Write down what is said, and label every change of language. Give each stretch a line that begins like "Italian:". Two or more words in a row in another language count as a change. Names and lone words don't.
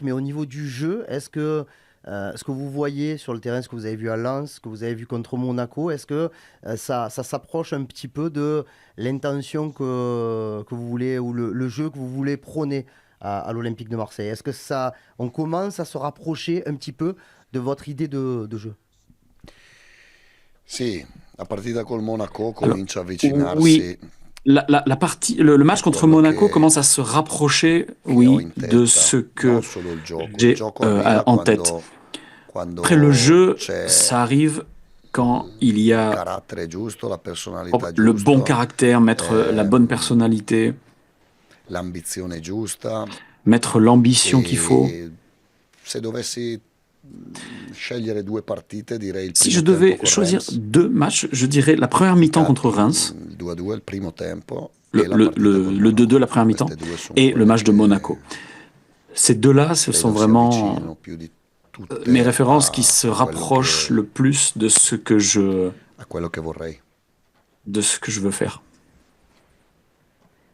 French: Mais au niveau du jeu, est-ce que ce que vous voyez sur le terrain, ce que vous avez vu à Lens, ce que vous avez vu contre Monaco, est-ce que ça s'approche un petit peu de l'intention que vous voulez ou le jeu que vous voulez prôner à l'Olympique de Marseille? Est-ce que on commence à se rapprocher un petit peu de votre idée de jeu?
Italian: Sì, la partita col Monaco comincia a avvicinarsi.
French: Oui, la partie, le match contre Monaco commence à se rapprocher, oui, de ce que j'ai en tête. Après le jeu, ça arrive quand il y a le bon caractère, mettre la bonne personnalité,
Italian: l'ambizione giusta.
French: Mettre l'ambition qu'il faut.
Italian: Se dovessi scegliere 2 partite, direi il
French: Si je devais choisir 2 matchs, je dirais la première mi-temps contre Reims,
Italian: il 2-2 il primo tempo,
French: le 2-2 la première mi-temps, et le match de Monaco. Ces 2-là, ce sont vraiment mes références qui se rapprochent le plus de ce que je veux faire.